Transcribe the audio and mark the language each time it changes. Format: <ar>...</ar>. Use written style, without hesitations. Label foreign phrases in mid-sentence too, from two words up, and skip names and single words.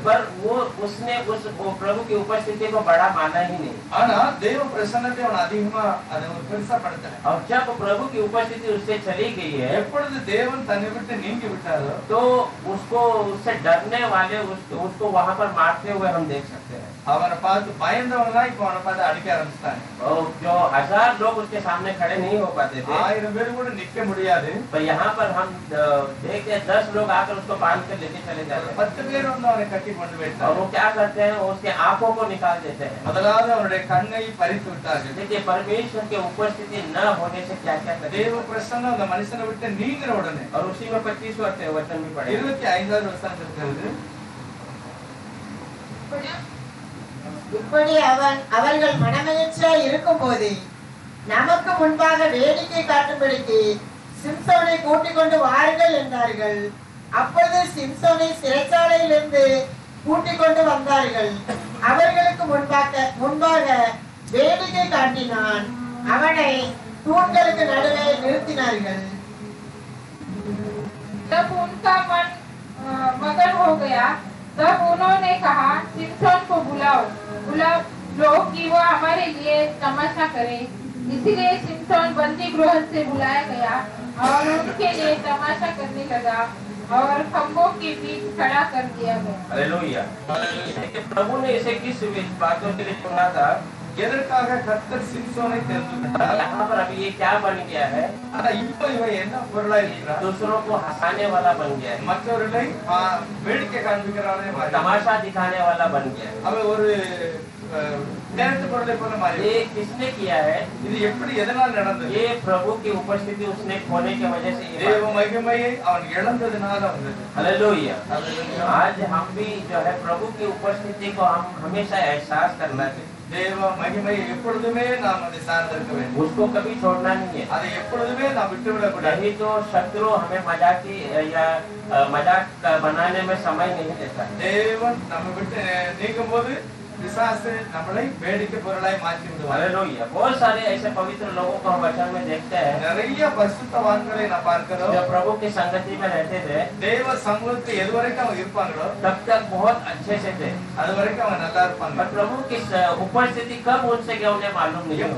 <hi>पर उसने वो प्रभु की उपस्थिति को बड़ा माना ही नहीं।</hi> <ta>ஆனா தேவ பிரசன்னத்தை அவன் அதிகமா அதை ஒரு பெருசா படுத்தல.</ta> <hi>और जब प्रभु की उपस्थिति उससे चली गई है,</hi> <ta>எப்பொழுது தேவன் தன்னை விட்டு நீங்கி விட்டாரோ</ta> <hi>तो उसको उससे डरने वाले उसको वहां पर मारते हुए हम देख सकते हैं।</hi> <ta>அவனை பார்த்து பயந்தவங்க தான் இப்ப அவனை பார்த்து அடிக்க ஆரம்பிச்சிட்டாங்க.</ta> <hi>और जो 1000 लोग उसके सामने खड़े नहीं हो पाते थे,</hi> <ta>1000 பேர் கூட நிக்க முடியாது.</ta> <hi>पर यहाँ पर हम देखते हैं 10 लोग आकर उसको बांध कर लेके चले जाते हैं।</hi> <ta>10 பேர் வந்து அவனை கட்டி கொண்டு</ta> <hi>और</hi> <ta>போயிட்டாங்க.</ta> <hi>वो क्या करते हैं, वो उसके आंखों को निकाल देते हैं।</hi> <ta>முதலாவது அவனுடைய கண்ணை பறித்து விட்டார்கள்.</ta> <hi>देखिए परमेश्वर की उपस्थिति न होने से क्या क्या करते</hi> <ta>தேவ</ta> <hi>हैं।</hi> <ta>பிரசன்னம் அந்த மனுஷனை விட்டு நீங்கிற உடனே</ta> <hi>और उसी में 25 वचन भी पढ़े।</hi> <ta>25வது வசனம் இருக்கிறது. இப்படி அவர்கள் மனமகிழ்ச்சியாய் இருக்கும் போது நமக்கு முன்பாக வேடிக்கை காட்டும்படிக்கு சிம்சோனை கூட்டிக் கொண்டு வாருங்கள் என்றார்கள். அப்பொழுது சிம்சோனை சிறைச்சாலையிலிருந்து கூட்டிக் கொண்டு வந்தார்கள். அவர்களுக்கு முன்பாக வேடிக்கை காட்டினான். அவனை தூண்களுக்கு நடுவே நிறுத்தினார்கள்.</ta> <hi>जब उनका मन मगन हो गया, तब उन्होंने कहा, सिम्सोन को बुलाओ लो कि वो हमारे लिए तमाशा करे। इसलिए सिम्सोन बंदी गृह से बुलाया गया और उनके लिए तमाशा करने लगा और खंभों के बीच खड़ा कर दिया गया। हालेलुया। देखिए प्रभु ने इसे किस बातों के लिए चुना था।</hi> <ta>எதற்காக கர்த்தர் சிம்சோனை தேர்ந்தெடுத்தார்?</ta> <hi>यहाँ पर अभी ये क्या बन गया है,</hi> <ta>ஆனா இப்போ இவன் என்ன பொருளா இருக்கிறான்?</ta> <hi>दूसरों को हंसाने वाला बन गया है,</hi> <ta>மற்றவர்களை வேடிக்கை காண்பிக்கிறவனே மாறி</ta> <hi>तमाशा दिखाने वाला बन गया है।</hi> <ta>அவன் ஒரு விளையாட்டு பொருளை போல மாறி.</ta> <hi>ये किसने किया है?</hi> <ta>இது எப்படி எதனால் நடந்தது?</ta> <hi>ये प्रभु की उपस्थिति उसने खोने की वजह से ये</hi> <ta>தேவ</ta> <hi>बात है।</hi> <ta>மகிமையை அவன் இழந்ததினால வந்தது.</ta> <hi>हालेलुया। आज हम भी जो है प्रभु की उपस्थिति को हम हमेशा एहसास करना चाहिए।</hi> <ta>தேவ மகிமையை எப்பொழுதுமே நாம் அதை சார்ந்திருக்க வேண்டும்.</ta> <hi>उसको कभी छोड़ना नहीं है।</hi> <ta>அதை எப்பொழுதுமே நாம் விட்டுவிடக் கூடாது.</ta> <hi>नहीं तो शत्रु हमें मजाक या मजाक बनाने में समय नहीं देता है।</hi> <ta>தேவன் நம்ம விட்டு நீங்கும் போது பிசாசு நம்மளை வேடிக்கை பொருளாய் மாற்றி விடுவார்.</ta> <hi>हालेलुया। बहुत सारे ऐसे पवित्र लोगों को हम वचन में देखते हैं,</hi> <ta>நிறைய பரிசுத்தவான்களை நான் பார்க்கிறோம்.</ta> <hi>जो प्रभु की संगति में रहते थे</hi> <ta>தேவ சமூகத்தில் எது வரைக்கும் அவங்க இருப்பாங்களோ</ta> <hi>तब तक बहुत अच्छे से थे,</hi> <ta>அது வரைக்கும் அவங்க நல்லா இருப்பாங்க.</ta> <hi>पर प्रभु की उपस्थिति कब उनसे गया उन्हें मालूम नहीं है।</hi>